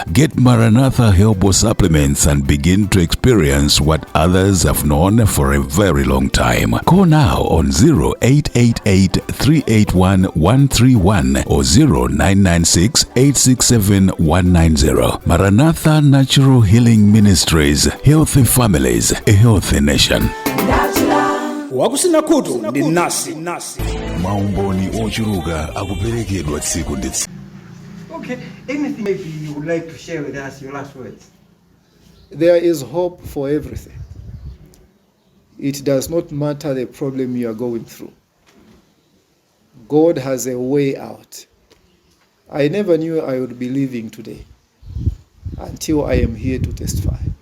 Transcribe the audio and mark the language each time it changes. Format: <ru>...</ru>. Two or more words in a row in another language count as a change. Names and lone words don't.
<en>Get Maranatha Herbal supplements and begin to experience what others have known for a very long time. Call now on 0888-381-131 or 0996-867-190. Maranatha Natural Healing Ministries. Healthy families, a healthy nation. wakusina kutu ndi nasi</en> <ny>Maumboni ochuruka akuperekedwa tsiku ndi tsiku.</ny> <en>Okay, anything maybe you would like to share with us, your last words? There is hope for everything. It does not matter the problem you are going through. God has a way out. I never knew I would be living today until I am here to testify.</en>